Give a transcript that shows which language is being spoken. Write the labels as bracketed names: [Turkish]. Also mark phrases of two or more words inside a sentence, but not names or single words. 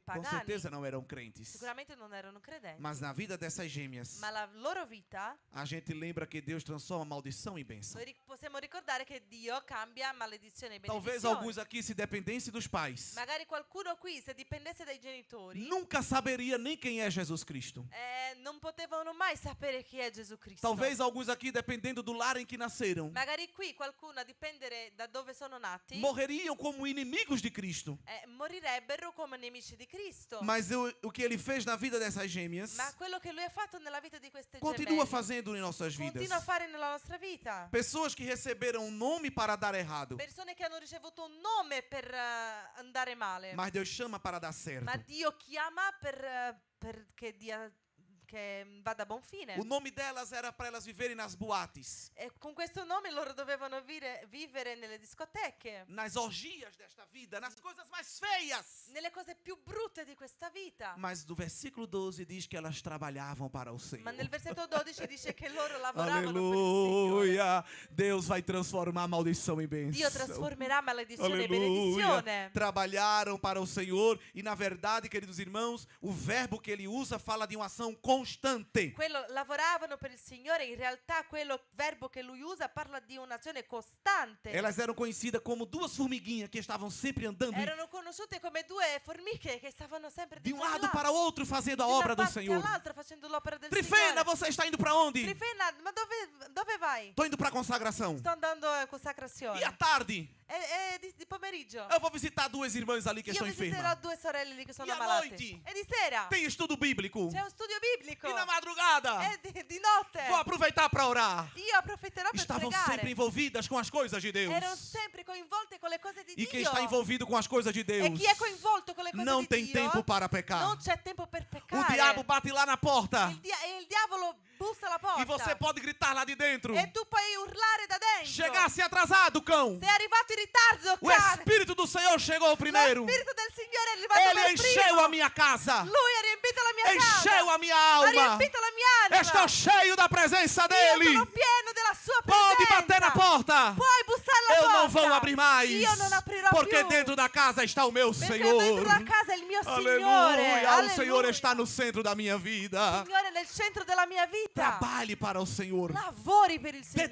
[Portuguese] Com [Italian] pagani. [Portuguese] certeza não eram crentes. [Italian] Sicuramente non erano credenti. [Portuguese] Mas na vida dessas gêmeas, [Italian] Ma la loro vita, [Portuguese] a gente lembra que Deus transforma maldição em bênção. [Italian] noi possiamo ricordare che Dio cambia maledizione in [Portuguese] Talvez [Italian] benedizione. [Portuguese] alguns aqui, se dependessem dos pais, [Italian] Magari qualcuno qui, se dipendesse dai genitori, [Portuguese] nunca saberia nem quem é Jesus Cristo. [Italian] non potevano mai sapere chi è Gesù Cristo. [Portuguese] Talvez alguns aqui, dependendo do lar em que nasceram, [Italian] Magari qui qualcuno, a dipendere da dove sono nati, [Portuguese] morreriam como inimigos de Cristo. [Italian] morirebbero come nemici di Cristo. [Portuguese] Mas o que ele fez na vida dessas gêmeas, [Italian] Ma quello che lui ha fatto nella vita di queste [Portuguese] continua [Italian] gemelle, [Portuguese] fazendo em nossas vidas. [Italian] continua a fare nella nostra vita. [Portuguese] Pessoas que receberam um nome para dar errado, [Italian] Persone che hanno ricevuto un nome per andare male, [Portuguese] mas Deus chama para dar certo. [Italian] ma Dio chiama perché dia che vada a buon fine. [Portuguese] O nome delas era para elas viverem nas boates, [Italian] E con questo nome loro dovevano vivere nelle discoteche, [Portuguese] nas orgias desta vida, nas coisas mais feias. [Italian] nelle cose più brutte di questa vita. [Portuguese] Mas do versículo 12 diz que elas trabalhavam para o Senhor. [Italian] Ma nel versetto 12 dice che loro lavoravano per il Signore. [Portuguese] Aleluia! Deus vai transformar a maldição em bênção. [Italian] Dio trasformerà maledizione in [Portuguese] Aleluia! [Italian] benedizione. [Portuguese] Trabalharam para o Senhor e, na verdade, queridos irmãos, o verbo que ele usa fala de uma ação constante. [Italian] Lavoravano per il Signore, in realtà quello verbo che lui usa parla di un'azione costante. [Portuguese] Elas eram conhecidas como duas formiguinhas que estavam sempre andando [Italian] Erano conosciute come due formiche che stavano sempre [Portuguese] de [Italian] di [Portuguese] um [Italian] qua e [Portuguese] lado [Italian] là, [Portuguese] para o outro fazendo a [Italian] di una [Portuguese] obra do [Italian] parte [Portuguese] Senhor. [Italian] all'altra facendo l'opera del [Portuguese] Trifena, [Italian] Signore. [Portuguese] você está indo para onde? [Italian] Trifena, ma dove vai? [Portuguese] Estou indo para a consagração. [Italian] Sto andando a consacrazione. [Portuguese] E à tarde? [Italian] È di pomeriggio. [Portuguese] Eu vou visitar duas irmãs ali que [Italian] Io [Portuguese] estão [Italian] visiterò [Portuguese] enfermas. [Italian] due sorelle lì che sono [Portuguese] E a [Italian] malate. [Portuguese] noite? [Italian] E di sera [Portuguese] Tem estudo bíblico. [Italian] c'è un studio biblico. [Portuguese] E na madrugada? [Italian] E di notte [Portuguese] Vou aproveitar para orar. [Italian] io approfitterò per [Portuguese] Estavam [Italian] pregare. [Portuguese] sempre envolvidas com as coisas de Deus. [Italian] Erano sempre coinvolte con le cose di [Portuguese] E quem [Italian] Dio. [Portuguese] está envolvido com as coisas de Deus [Italian] E chi è coinvolto con le cose [Portuguese] não [Italian] di [Portuguese] tem [Italian] Dio [Portuguese] tempo para pecar. [Italian] non c'è tempo per [Portuguese] O [Italian] peccare. [Portuguese] diabo bate lá na porta [Italian] Il diavolo bussa alla porta. [Portuguese] e você pode gritar lá de dentro. [Italian] E tu puoi urlare da dentro. [Portuguese] Chegasse atrasado, cão. [Italian] Sei arrivato in ritardo, [Portuguese] O [Italian] cane. [Portuguese] Espírito do Senhor chegou primeiro. [Italian] Lo Spirito del Signore è arrivato [Portuguese] Ele [Italian] per [Portuguese] encheu [Italian] primo. [Portuguese] a minha casa. [Italian] Lui ha riempito la mia casa. [Portuguese] Encheu a minha [Italian] Ha [Portuguese] alma. [Italian] riempito la mia anima. [Portuguese] Estou cheio da presença [Italian] Io [Portuguese] dele. [Italian] sono pieno della sua [Portuguese] Pode [Italian] presenza. [Portuguese] bater na porta. [Italian] Puoi bussare alla [Portuguese] Eu [Italian] porta. [Portuguese] não vou abrir mais. [Italian] Io non aprirò [Portuguese] Porque [Italian] più. [Portuguese] dentro da casa está o meu [Italian] Perché [Portuguese] Senhor. dentro da casa [Italian] è il mio Signore. [Portuguese] Aleluia. O Senhor [Italian] Alleluia. [Portuguese] está no centro da minha vida. [Italian] Il Signore è nel centro della mia vita. [Portuguese] Trabalhe para o Senhor. [Italian] Lavori per il Signore.